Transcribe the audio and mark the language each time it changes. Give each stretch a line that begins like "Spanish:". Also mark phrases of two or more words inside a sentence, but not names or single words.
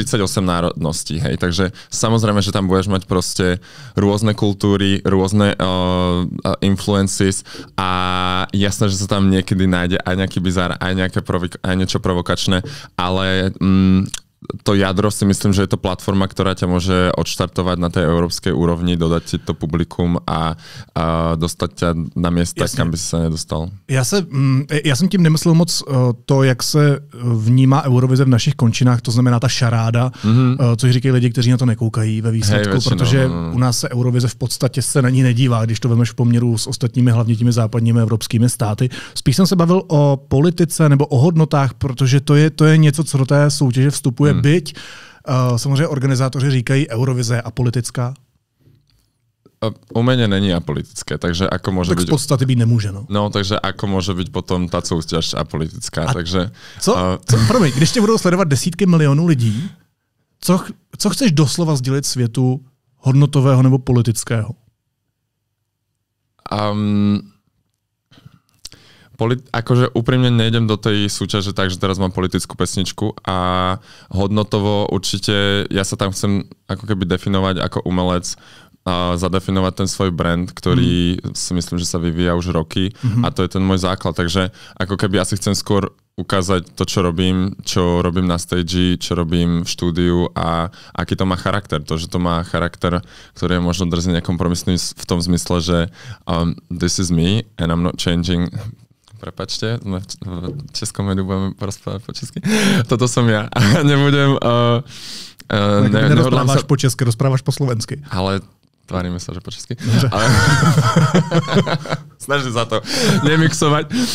Slovak: 38 národností, hej, takže samozrejme, že tam budeš mať proste rôzne kultúry, rôzne influences a jasné, že sa tam niekedy nájde aj nejaký bizár, aj niečo provokačné, ale to jadro si myslím, že je to platforma, ktorá ťa môže odštartovať na tej európskej úrovni, dodať ti to publikum a dostať ťa na miesta, kam by si sa nedostal.
Czech: Já jsem tím nemyslel moc to, jak se vnímá Eurovize v našich končinách, to znamená ta šaráda, což říkají lidi, kteří na to nekoukají ve výsledku, protože u nás se Eurovize v podstatě se na ní nedívá, když to vemeš v poměru s ostatními, hlavně těmi západními evropskými státy. Spíš jsem se bavil o politice nebo o hodnotách, protože to je něco, co do té soutěže vstupuje, byť samozřejmě organizátoři říkají, Eurovize je apolitická.
Slovak: Umenie není apolitické, takže ako môže byť... Tak v podstate byť nemôže, no. No, takže ako môže byť potom tá súťaž apolitická, takže...
Czech: Promiň, když tě budou sledovat desítky milionů lidí, co chceš doslova sdělit světu hodnotového nebo politického?
Slovak: Akože úprimne nejdem do tej súťaže tak, že teraz mám politickú pesničku a hodnotovo určite ja sa tam chcem ako keby definovať ako umelec, zadefinovať ten svoj brand, ktorý si myslím, že sa vyvíja už roky a to je ten môj základ. Takže ako keby asi chcem skôr ukázať to, čo robím na stage, čo robím v štúdiu a aký to má charakter. To, že to má charakter, ktorý je možno drzne nekompromisný v tom zmysle, že
English: this is me and I'm not changing.
Slovak: Prepačte, v českom médiu budeme porozprávať po česky. Toto som ja. Nebudem... nerozprávaš po česky, rozprávaš po slovensky. Ale tvárime sa, že po česky. Snažím sa to nemixovať.